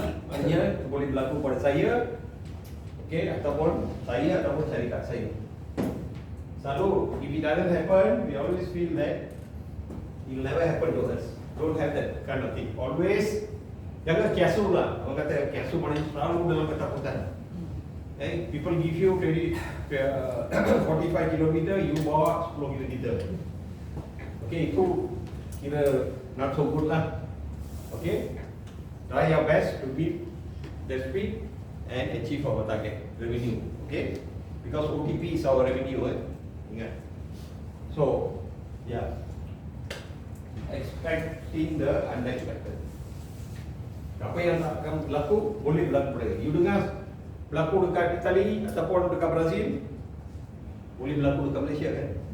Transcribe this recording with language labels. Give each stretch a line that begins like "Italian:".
Malay: Maknanya boleh berlaku pada saya, okay, ataupun syarikat saya.
English: Selalu, if it doesn't happen, we always feel that it will never happen to us. Don't have that kind of thing. Always,
Malay: jangan kiasu lah. Orang kata kiasu maknanya selalu dalam ketakutan.
English: People give you credit 45 km, you
Malay: bawa 10 km.
English: Okay,
Malay: itu kira
English: not so good lah. Okay, try your best to beat the speed and achieve our target revenue. Okay, because OTP is our revenue. Ingat. So, yeah, expecting the unexpected.
Malay: Apa yang akan berlaku boleh berlaku pada you dengar berlaku dekat Itali ataupun dekat Brazil, boleh berlaku dekat Malaysia kan?